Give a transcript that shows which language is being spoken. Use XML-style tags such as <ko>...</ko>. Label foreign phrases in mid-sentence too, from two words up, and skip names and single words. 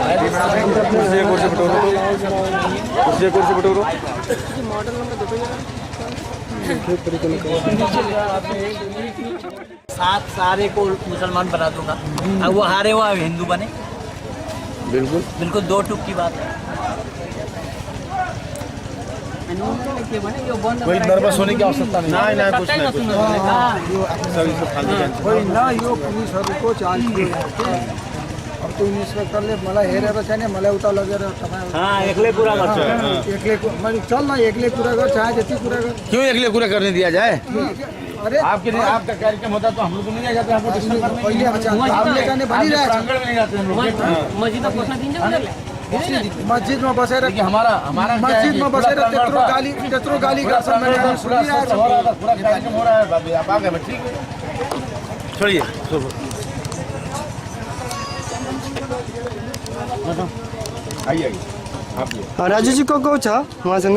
<hi>साथ सारे को मुसलमान बना दूंगा, अब वो हारे हुआ हिंदू बने। बिल्कुल 2 टूक की बात है। कोई नर्वस होने की आवश्यकता नहीं। नहीं कुछ नहीं</hi> <ne>कोई ना यो पुलिसहरूको चार्ज</ne> <hi>अब तो</hi> <ne>इन्स्पेक्टरले मलाई हेरेर चाहिँ नि मलाई उता लगेर हाँ एक्लै कुरा गर्छ। एक्लै मैले चल न एक्लै कुरा गर, चाहे जति कुरा गर।</ne> <hi>क्यों अगले पूरा करने दिया जाए? अरे आपका कार्यक्रम होता तो हम लोग नहीं आ जाते, हमको डिस्टर्ब करने</hi> <ne>पहिले हामीले जाने भनिरहेको</ne> <hi>प्रांगण में नहीं जाते हम लोग। मस्जिद में बसेर हमारा मस्जिद में</hi> <ne>बसेर त्यत्रो गाली गर्छन् भने हामी सुनिरहेको छौँ।</ne> <hi>पूरा कार्यक्रम हो रहा है, आप आ गए, ठीक है छोड़िए। आइए आप</hi> <ne>राजु जी को छ उहाँसँग</ne>